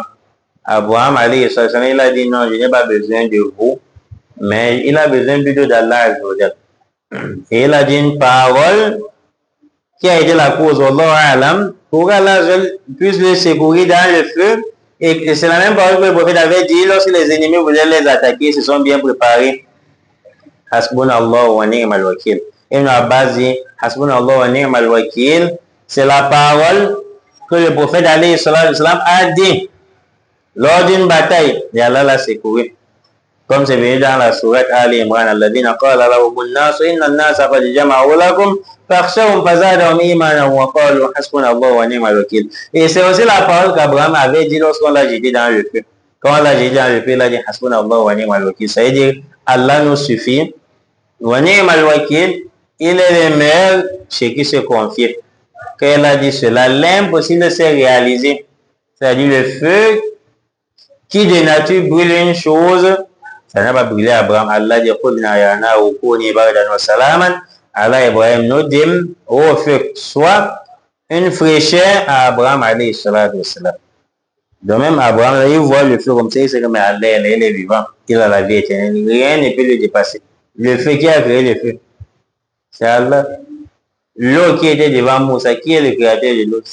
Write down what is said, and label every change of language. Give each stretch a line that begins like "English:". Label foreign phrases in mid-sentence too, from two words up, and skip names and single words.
French: Abraham,
Arabic: عليه السلام,
French: il a dit non, je n'ai pas besoin de vous, mais il a besoin plutôt d'Allah. Et il a dit une parole qui a été la cause,
Arabic: الله أعلم,
French: pour qu'Allah puisse le secourir dans le feu Et c'est la même parole que le prophète avait dit lorsque les ennemis voulaient les attaquer, ils se sont bien préparés.
Arabic: حسبنا الله ونعم الوكيل. Ibn Abbas dit حسبنا الله ونعم الوكيل.
French: C'est la parole que le prophète
Arabic: عليه الصلاة والسلام
French: a dit lors d'une bataille. Et Allah l'a secouru. Comme c'est venu dans la sourate Ali Imran,
Arabic: الذين قال لهم الناس إن الناس قد جمعوا لكم فاخشوهم فزادهم إيمانا وقالوا حسبنا الله ونعم الوكيل.
French: Et c'est aussi la parole qu'Abraham avait dit lorsqu'on l'a jeté dans le feu. Quand on l'a jeté dans le feu, il a dit
Arabic: حسبنا الله ونعم الوكيل.
French: Ça veut dire Allah nous suffit.
Arabic: ونعم الوكيل,
French: il est le meilleur chez qui se confie. Quand il a dit cela, l'impossible s'est réalisé. C'est-à-dire le feu qui de nature brûle une chose, ça n'a pas brûlé Abraham.
Arabic: Allah dit قلنا يا نار كوني بردا وسلاما على إبراهيم.
French: Nous dîmes au feu, soit une fraîcheur à Abraham
Arabic: عليه الصلاة والسلام.
French: De même, Abraham, il voit le feu comme ça, il sait que mais Allah, il est vivant, il a la vie éternelle. Rien ne peut le dépasser. Le feu qui a créé le feu, c'est Allah. L'eau qui était devant Moussa, qui est le créateur de l'eau?